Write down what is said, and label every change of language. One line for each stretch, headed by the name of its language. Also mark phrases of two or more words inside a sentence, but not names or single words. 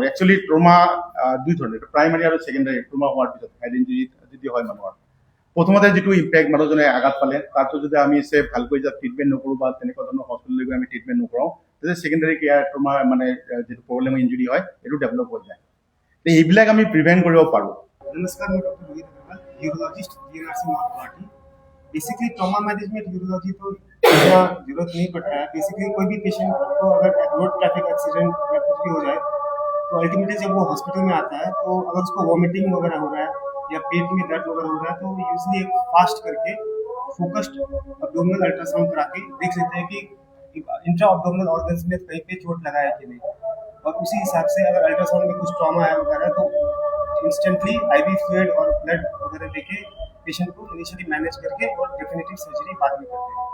English: actually trauma
Assamese: দুই ধৰণৰ, প্ৰাইমাৰী আৰু ছেকেণ্ডাৰী। ট্ৰমা হোৱাৰ পিছত
English: head injury
Assamese: যদি হয় মানুহৰ, প্ৰথমতে যিটো ইম্পেক্ট মানুহজনে আঘাত পালে, তাৰটো যদি আমি ভালকৈ ট্ৰিটমেণ্ট নকৰোঁ বা তেনেকুৱা ধৰণৰ হস্পিটেললৈ গৈ আমি ট্ৰিটমেণ্ট নকৰাওঁ, তেতিয়া
English: secondary care trauma
Assamese: মানে যিটো
English: problem injury
Assamese: হয় এইটো ডেভেলপ হৈ যায়। এইবিলাক আমি প্ৰিভেণ্ট কৰিব পাৰোঁ।
Hindi: नमस्कार, मैं डॉक्टर रोहित अग्रवाल, यूरोलॉजिस्ट, जीएनआरसी नॉर्थ गुवाहाटी।
English: basically trauma management urology
Hindi: तो इतना जरूरत नहीं पड़ता है। बेसिकली कोई भी पेशेंट को अगर
English: road traffic accident
Hindi: या कुछ भी हो जाए, तो अल्टीमेटली जब वो हॉस्पिटल में आता है, तो अगर उसको वॉमिटिंग वगैरह हो रहा है या पेट में दर्द वगैरह हो रहा है, तो यूजली एक फास्ट करके
English: focused abdominal ultrasound
Hindi: करा के देख लेते हैं कि
English: intra abdominal organs
Hindi: में कहीं पे चोट लगा है कि नहीं, और उसी हिसाब से अगर अल्ट्रासाउंड में कुछ ट्रॉमा है वगैरह, तो
English: instantly IV fluid
Hindi: और ब्लड वगैरह देके पेशेंट को
English: initially manage
Hindi: करके और
English: definitive surgery
Hindi: बाद में करते हैं।